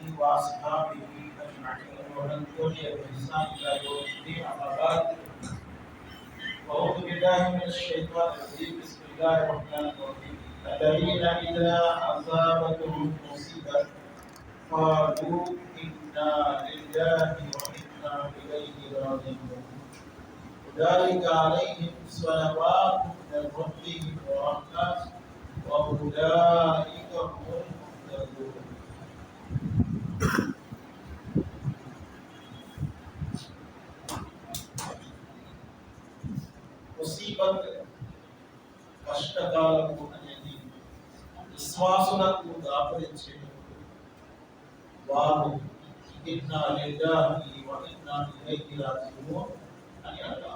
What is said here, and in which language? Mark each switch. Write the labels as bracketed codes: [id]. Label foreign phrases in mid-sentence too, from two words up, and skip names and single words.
[ar] وأصحابه أجمعين ومن تبعهم بإحسان إلى يوم الدين أما بعد أعوذ بالله من الشيطان الرجيم بسم الله الرحمن الرحيم الذين إذا أصابتهم مصيبة قالوا إنا لله وإنا إليه راجعون أولئك عليهم صلوات من ربهم ورحمة وأولئك هم المهتدون. [te] ముసీబత్ కష్టకాలము అనేది విశ్వాసులకు దాపరించేటప్పుడు వారు [ar] إنا لله وإنا إليه راجعون [te] అని అంటారు.